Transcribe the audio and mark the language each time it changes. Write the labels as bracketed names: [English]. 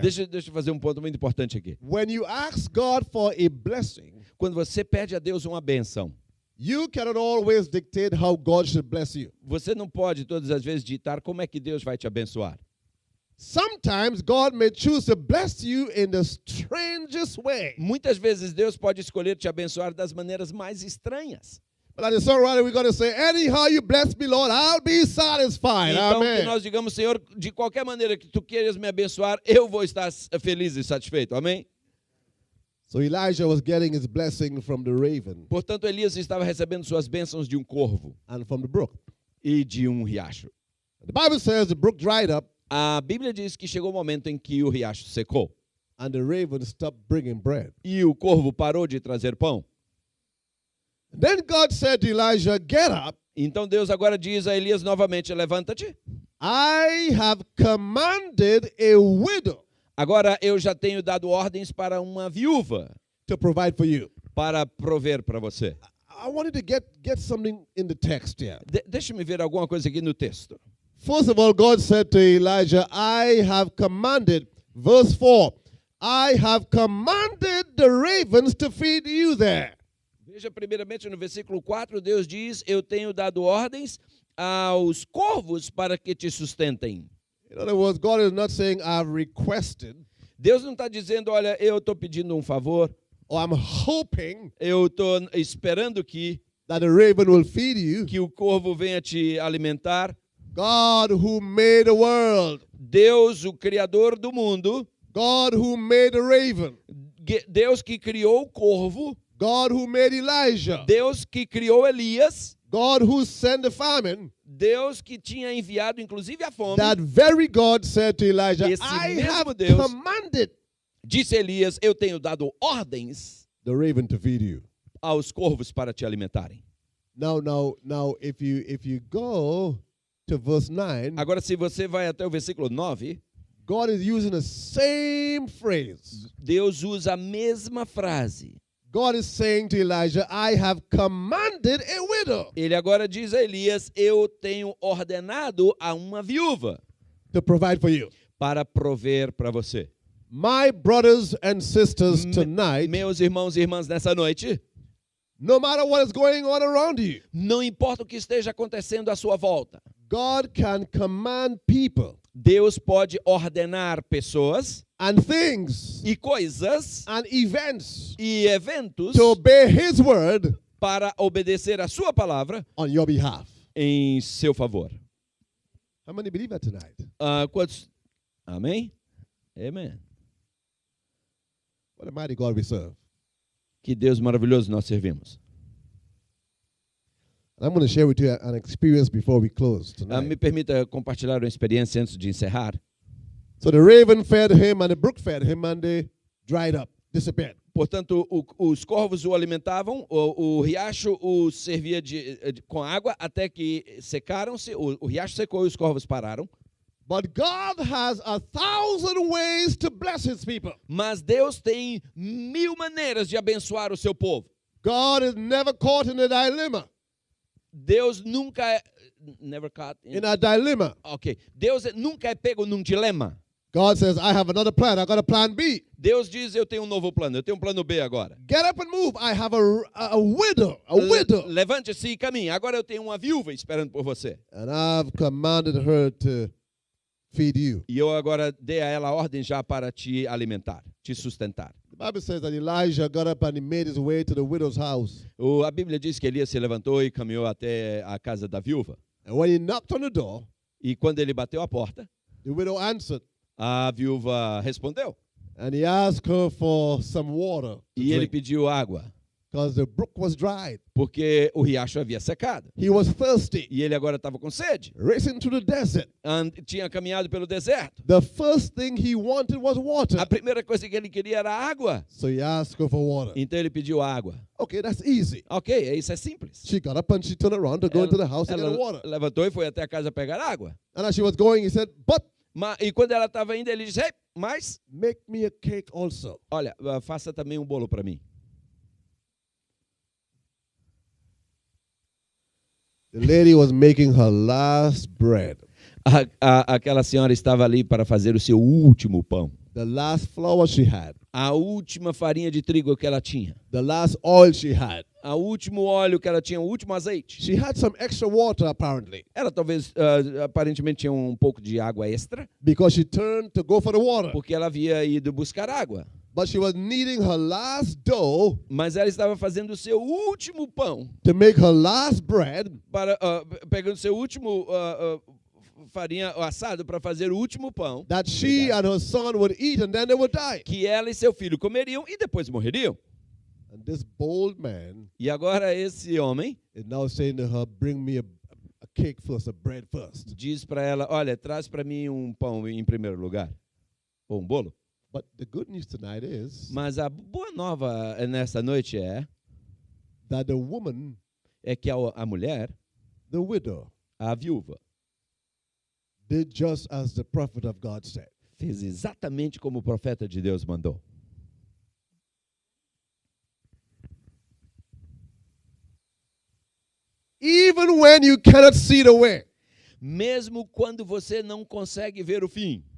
[Portuguese] Deixa eu fazer um ponto muito importante aqui. [English] When you ask God for a blessing, [Portuguese] Quando você pede a Deus uma benção, [English] you cannot always dictate how God should bless you. [Portuguese] você não pode todas as vezes ditar como é que Deus vai te abençoar. [English] sometimes God may choose to bless you in the strangest way. [Portuguese] Muitas vezes Deus pode escolher te abençoar das maneiras mais estranhas. [English] But like the songwriter, we're going to say, anyhow you bless me, Lord, I'll be satisfied. [Portuguese] Então que [English] Amen. [Portuguese] nós digamos, Senhor, de qualquer maneira que tu queiras me abençoar, eu vou estar feliz e satisfeito. Amém? [English] So Elijah was getting his blessing from the raven [Portuguese] Portanto, Elias estava recebendo suas bênçãos de um corvo [English] and from the brook. [Portuguese] e de um riacho. [English] The Bible says the brook dried up [Portuguese] A Bíblia diz que chegou o momento em que o riacho secou [English] and the raven stopped bringing bread. [Portuguese] e o corvo parou de trazer pão. [English] Then God said to Elijah, get up. [Portuguese] Então Deus agora diz a Elias novamente, levanta-te. [English] I have commanded a widow [Portuguese] Agora eu já tenho dado ordens para uma viúva [English] to provide for you. [Portuguese] para prover para você. [English] I wanted to get something in the text here. [Portuguese] Deixa-me ver alguma coisa aqui no texto. [English] First of all, God said to Elijah, I have commanded, verse 4, I have commanded the ravens to feed you there. [Portuguese] Veja primeiramente no versículo 4, Deus diz, eu tenho dado ordens aos corvos para que te sustentem. [English] In other words, God is not saying I've requested [Portuguese] Deus não está dizendo, olha, eu estou pedindo um favor, [English] or I'm hoping [Portuguese] eu estou esperando [English] that the raven will feed you. [Portuguese] que o corvo venha te alimentar. [English] God who made the world, [Portuguese] Deus, o Criador do mundo, [English] God who made the raven, [Portuguese] Deus que criou o corvo, [English] God who made Elijah, [Portuguese] Deus que criou Elias, [English] God who sent the famine, [Portuguese] Deus que tinha enviado inclusive a fome, [English] that very God said to Elijah, [Portuguese] Esse [English] I [Portuguese] mesmo [English] have [Portuguese] Deus [English] commanded [Portuguese] disse a Elias, eu tenho dado ordens [English] the raven to feed you. [Portuguese] aos corvos para te alimentarem. [English] Now, if you go to verse 9, [Portuguese] Agora, se você vai até o versículo 9, [English] God is using the same phrase. [Portuguese] Deus usa a mesma frase. [English] God is saying to Elijah, I have commanded a widow [Portuguese] Ele agora diz a Elias, eu tenho ordenado a uma viúva [English] to provide for you. [Portuguese] para prover para você. [English] My brothers and sisters tonight, [Portuguese] Meus irmãos e irmãs, nessa noite, [English] no matter what is going on around you, [Portuguese] não importa o que esteja acontecendo à sua volta, [English] God can command people [Portuguese] Deus pode ordenar pessoas [English] and things [Portuguese] e coisas [English] and events [Portuguese] e eventos [English] to obey His word [Portuguese] para obedecer a sua palavra [English] on your behalf. [Portuguese] em seu favor. [English] How many believe that tonight? [Portuguese] Quantos? Amém? Amém. [English] What a mighty God we serve. [Portuguese] Que Deus maravilhoso nós servimos. [English] I'm going to share with you an experience before we close tonight. [Portuguese] Me permita compartilhar uma experiência antes de encerrar. [English] So the raven fed him and the brook fed him and they dried up, disappeared. [Portuguese] Portanto, os corvos o alimentavam, o riacho o servia com água até que secaram-se, o riacho secou e os corvos pararam. [English] But God has 1,000 ways to bless His people. [Portuguese] Mas Deus tem 1000 maneiras de abençoar o seu povo. [English] God is never caught in a dilemma. [Portuguese] Deus nunca é... [English] Never caught in... In a dilemma. Ok. [Portuguese] Deus nunca é pego num dilema. [English] God says, I have another plan. I got a plan B. [Portuguese] Deus diz, eu tenho um novo plano, eu tenho um plano B agora. [English] Get up and move. I have a widow. A widow. [Portuguese] Levante-se e caminhe. Agora eu tenho uma viúva esperando por você. [English] And I've commanded her to feed you. [Portuguese] E eu agora dei a ela a ordem já para te alimentar, te sustentar. [English] The Bible says that Elijah got up and he made his way to the widow's house. [Portuguese] A Bíblia diz que Elias se levantou e caminhou até a casa da viúva. [English] And when he knocked on the door, [Portuguese] E quando ele bateu a porta, [English] the widow answered. [Portuguese] a viúva respondeu. [English] And he asked her for some water to [Portuguese] E ele [English] drink, [Portuguese] pediu água, [English] because the brook was dried. [Portuguese] porque o riacho havia secado. [English] He was thirsty, [Portuguese] E ele agora estava com sede. [English] racing through the desert. [Portuguese] Tinha caminhado pelo deserto. [English] The first thing he wanted was water. [Portuguese] A primeira coisa que ele queria era água. [English] So he asked her for water. [Portuguese] Então ele pediu água. [English] Okay, that's easy. [Portuguese] Ok, isso é simples. [English] She got up and she turned around to go into the house to get [Portuguese] Ela [English] water. [Portuguese] levantou e foi até a casa pegar água. [English] And as she was going, he said, but [Portuguese] E quando ela estava indo, ele disse, hey, mas, [English] make me a cake also. [Portuguese] olha, faça também um bolo para mim. [English] The lady was making her last bread. [Portuguese] Aquela senhora estava ali para fazer o seu último pão. [English] The last flour she had. [Portuguese] A última farinha de trigo que ela tinha. [English] The last oil she had. [Portuguese] O último óleo que ela tinha, o último azeite. [English] She had some extra water apparently. [Portuguese] Ela talvez, aparentemente, tinha um pouco de água extra, [English] Because she turned to go for the water. [Portuguese] porque ela havia ido buscar água. [English] But she was kneading her last dough [Portuguese] Mas ela estava fazendo o seu último pão, [English] to make her last bread [Portuguese] para, pegando o seu último farinha assado para fazer o último pão, [English] that she and her son would eat and then they would die. [Portuguese] que ela e seu filho comeriam e depois morreriam. [English] And this bold man [Portuguese] E agora esse homem [English] is now saying to her, bring me a cake first, a bread first. [Portuguese] diz para ela, olha, traz para mim um pão em primeiro lugar, ou um bolo. [English] But the good news tonight is [Portuguese] Mas a boa nova nessa noite [English] that the woman, [Portuguese] que a mulher, [English] the widow, [Portuguese] a viúva, [English] did just as the prophet of God said. [Portuguese] fez exatamente como o profeta de Deus mandou. [English] Even when you cannot see the way, [Portuguese] Mesmo quando você não consegue ver o fim,